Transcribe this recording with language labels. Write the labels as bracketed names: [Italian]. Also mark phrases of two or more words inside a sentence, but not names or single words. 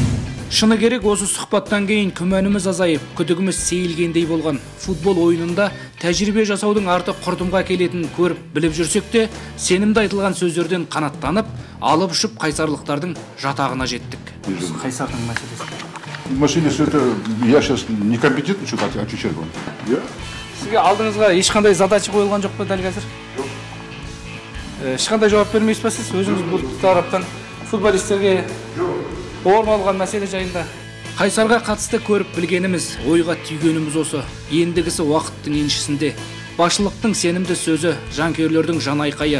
[Kazakh] Шыны керек, осы сұхбаттан кейін күмәніміз азайып, күдігіміз сейілгендей болған. Футбол ойынында тәжірибе жасаудың арты құрдымға келетінін көріп біліп жүрсек те, сенімді айтылған сөздерден қанаттанып, алып ұшып қайсарлықтардың жатағына жеттік. Қайсардың мәселесі. [Russian] Мәселесі это я сейчас некомпетентный что-то отвечать вам. [Kazakh] Сізге алдыңызға ешқандай задача қойылған жоқ па дәл қазір? Жоқ. Ешқандай жауап бермейсіз ба сіз? Өзіңіз бұл тараптан футболистерге орын алған мәселе жайында. Қайсарға қатысты көріп білгеніміз, ойға түйгеніміз осы. Ендігісі уақыттың еншісінде. Басшылықтың сенімді сөзі, жанкүйерлердің жан айқайы.